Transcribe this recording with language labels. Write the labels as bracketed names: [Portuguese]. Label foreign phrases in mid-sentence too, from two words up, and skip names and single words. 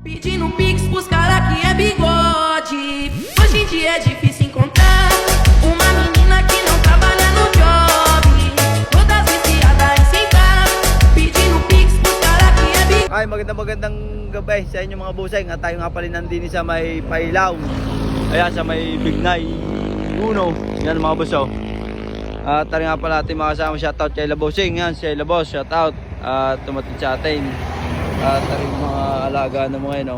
[Portuguese] Pedindo pix pros cara que é bigode. Hoje em dia é difícil encontrar uma menina que não trabalha no job. Todas viciadas em sentar, pedindo pix pros cara que é bigode. [Filipino] Ay, magandang gabi sa inyo mga buseng. At tayo nga pala nandini sa may Pailaw. Ayan, sa may Bignay Uno. Yan mga boss, oh. At tayo nga pala ating mga kasama. Shoutout kay Labosing. Yan, si Labos. Shoutout. At tumatid sa atin. At tayo mga alaga na mga yun, oh.